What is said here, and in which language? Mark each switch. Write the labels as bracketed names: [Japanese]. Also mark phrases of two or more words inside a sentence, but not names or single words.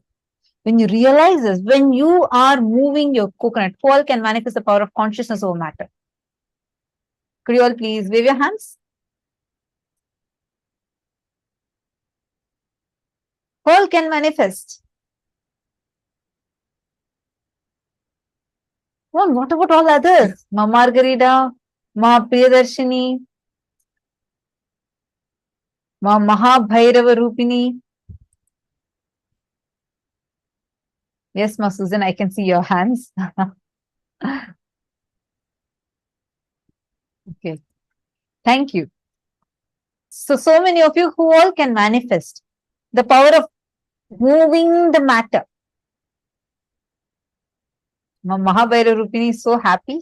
[English] When you realize this, when you are moving your coconut, who all can manifest the power of consciousness over matter? Could you all please wave your hands? Who all can manifest? Well, what about all others? Ma Margarita, Ma Priyadarshini, Ma Mahabhairava Rupini. Yes, Ma Susan, I can see your hands. Okay. Thank you. So many of you who all can manifest the power of moving the matter. Ma Mahabhairava Rupini is so happy.